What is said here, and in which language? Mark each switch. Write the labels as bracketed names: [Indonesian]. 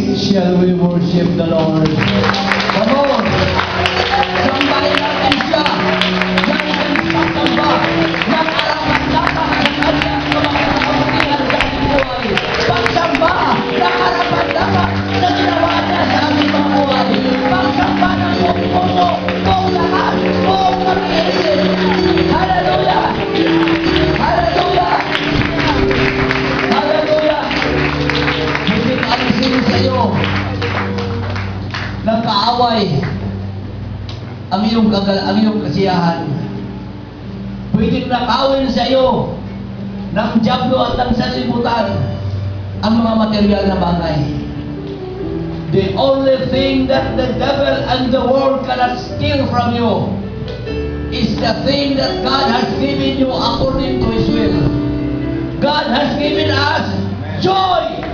[English] shall we worship the Lord? Come on! [Filipino] Sambahin natin siya ng pagsamba ng arapan-dapan ng kanyang mga kapangyarihan sa ating buhay. Pagsamba ng arapan-dapan na ginawa niya sa ating mga buhay. Pagsamba ng buong puso, buong lahat, buong pag-iisip. Hallelujah! Hallelujah! Hallelujah! Hindi alisin sa iyo ng kaaway ang iyong kasiyahan. Pwedeng nakawin sa iyo ng dyablo at ng sanlibutan ang mga material na bagay. [English] The only thing that the devil and the world cannot steal from you is the thing that God has given you according to His will. God has given us joy.